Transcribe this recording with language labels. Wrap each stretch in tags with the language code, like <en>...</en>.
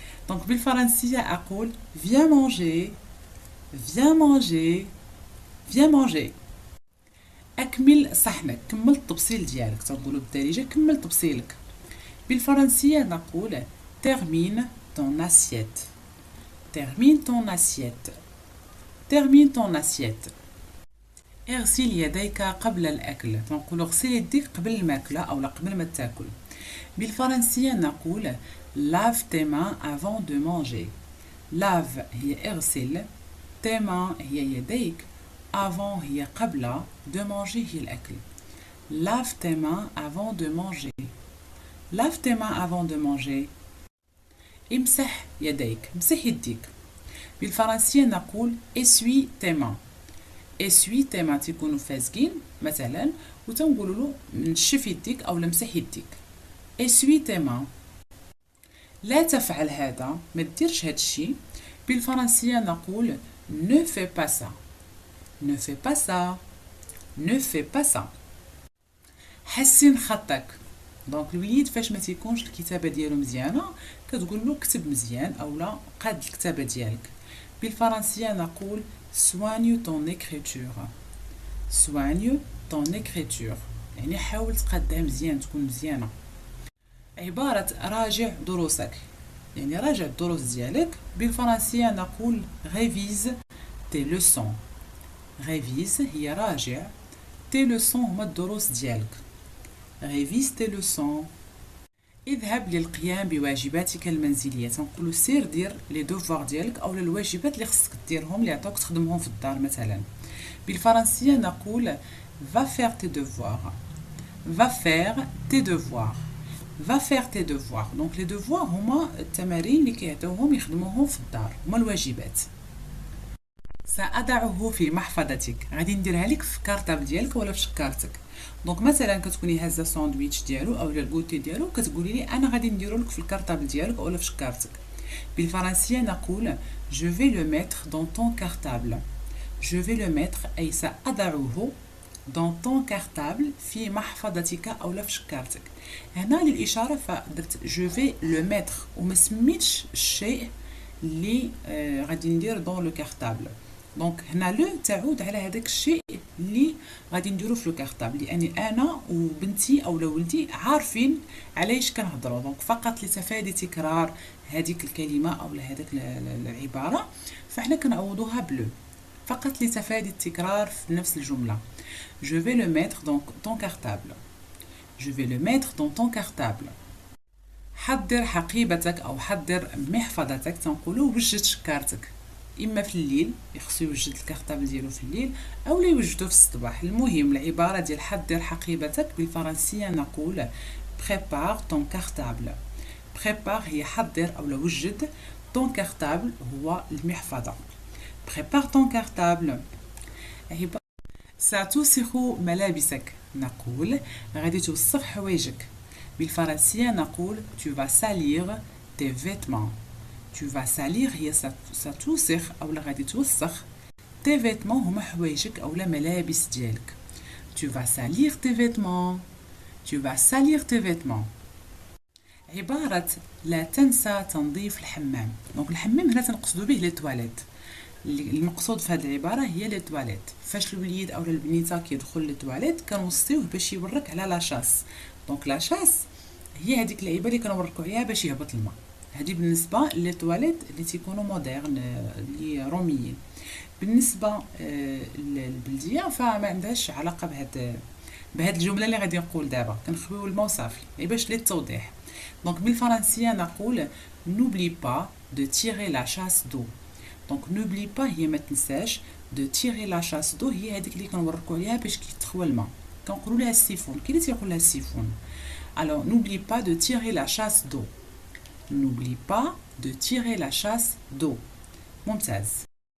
<fr>donc</fr> <ar>بالفرنسية أقول</ar> <fr>viens manger. viens manger. viens manger.</fr> <ar>أكمل صحنك، كمل الطبسيل ديالك، تنقولوا بالدارجة كمل طبسيلك. بالفرنسية نقول</ar> <fr>termine ton assiette. termine ton assiette. termine ton assiette.</fr> <ar>اغسل يديك قبل الأكل، تنقول اغسل يديك قبل الماكلة أو قبل ما تاكل. بالفرنسية نقول</ar> <fr>lave tes mains avant de manger. lave</fr> <ar>هي اغسل،</ar> <fr>tes mains</fr> <ar>هي يديك،</ar> <fr>avant</fr> <ar>هي قبل،</ar> <fr>de manger</fr> <ar>هي الأكل.</ar> <fr>lave tes mains avant de manger. lave tes mains avant de manger.</fr> <ar>امسح يديك، امسح يديك. بالفرنسية نقول</ar> <fr>essuie tes mains. essuie tes mains</fr> <ar>تيكونوا فازقين مثلا وتنقولوا له نشف يديك او لمسح يديك.</ar> <fr>essuie tes mains.</fr> <ar>لا تفعل هذا، ما ديرش هاد الشيء. بالفرنسية نقول</ar> <fr>ne fais pas ça. ne fais pas ça. ne fais pas ça.</fr> <ar>حسن خطك. دونك الوليد فاش ما تيكونش الكتابه ديالو مزيانه كتقول له كتب مزيان اولا قاد الكتابه ديالك. بالفرنسيه نقول</ar> <fr>soigne ton écriture. soigne ton écriture</fr> <ar>يعني حاول تقادها مزيان تكون مزيانه. عباره راجع دروسك يعني راجع الدروس ديالك. بالفرنسيه نقول</ar> <fr>révise tes leçons. révise</fr> <ar>هي راجع،</ar> <fr>tes leçons</fr> <ar>هما الدروس ديالك.</ar> <fr>révise tes leçons.</fr> <ar>اذهب للقيام بواجباتك المنزليه، تنقولوا سير دير لي دوفوار ديالك او الواجبات اللي خصك ديرهم اللي عطاوك تخدمهم في الدار مثلا. بالفرنسيه نقول</ar> <fr>va faire tes devoirs. va faire tes devoirs. va faire tes devoirs.</fr> <ar>دونك لي دوفوار هما التمارين اللي كيعطيوهم يخدموهم في الدار، هما الواجبات. سأضعه في محفظتك، غادي نديرها لك في كارطابل ديالك ولا في شكارتك. دونك مثلا كتكوني هازه ساندويتش ديالو اولا الكوتي ديالو كتقولي لي انا غادي نديرو لك في الكارطابل ديالك ولا في شكارتك. بالفرنسيه نقول</ar> <fr>je vais le mettre dans ton cartable. je vais le mettre</fr> <ar>اي سأضعه</ar> <fr>dans ton cartable</fr> <ar>في محفظتك اولا في شكارتك. هنا للاشاره فدرت</ar> <fr>je vais le mettre</fr> <ar>وما سميتش الشيء اللي غادي ندير</ar> <fr>dans le cartable.</fr> <ar>دونك هنا لو تعود على هذاك الشيء اللي غادي نديرو في لو كارطابل، لاني انا وبنتي اولا ولدي عارفين علاش كنهضروا. دونك فقط لتفادي تكرار هذيك الكلمه اولا هذاك العباره فاحنا كنعوضوها بلو فقط لتفادي التكرار في نفس الجمله.</ar> <fr>je vais le mettre dans ton cartable. je vais le mettre dans ton cartable.</fr> <ar>حضر حقيبتك او حضر محفظتك، تنقولوا وجد شكارتك. اما في الليل يخصو يوجد الكارطابل ديالو في الليل او لا يوجدو في الصباح. المهم العباره ديال حضر حقيبتك بالفرنسيه نقول</ar> <fr>prépare ton cartable. prépare</fr> <ar>هي حضر او لا وجد،</ar> <fr>ton cartable</fr> <ar>هو المحفظه.</ar> <fr>prépare ton cartable.</fr> <ar>ستوسخ ملابسك، نقول غادي توسخ حوايجك. بالفرنسيه نقول</ar> <fr>tu vas salir tes vêtements. tu vas salir</fr> <ar>هي ستوسخ اولا غادي توسخ. tes vêtements هما حوايجك اولا ملابس ديالك.</ar> <fr>tu vas salir tes vêtements. tu vas salir tes vêtements.</fr> <ar>عبارة لا تنسى تنظيف الحمام. دونك الحمام هنا تنقصدو به لي تواليت. المقصود في هذه العبارة هي لي تواليت. فاش الوليد اولا البنيته كيدخل لي تواليت كنوصيوه باش يورك على لاشاس. دونك لاشاس هي هذيك اللعيبه اللي كنوركو عليها باش يهبط الماء. هذه بالنسبه لي تواليت اللي تيكونوا مودرن اللي روميين. بالنسبه للبلديه فما عندهاش علاقه بهاد الجمله اللي غادي نقول دابا، كنخويو الماء وصافي باش للتوضيح. دونك بالفرنسيه نقول</ar> <fr>n'oublie pas de tirer la chasse d'eau.</fr> <ar>دونك</ar> <fr>n'oublie pas</fr> <ar>هي ما تنساش،</ar> <fr>de tirer la chasse d'eau</fr> <ar>هي هذيك اللي كنوركو عليها باش كيتخوى الماء، كنقولوا لها السيفون. كاين اللي تيقول لها السيفون.</ar> <fr>alors n'oublie pas de tirer la chasse d'eau. n'oublie pas de tirer la chasse d'eau.</fr> <ar>ممتاز.</ar>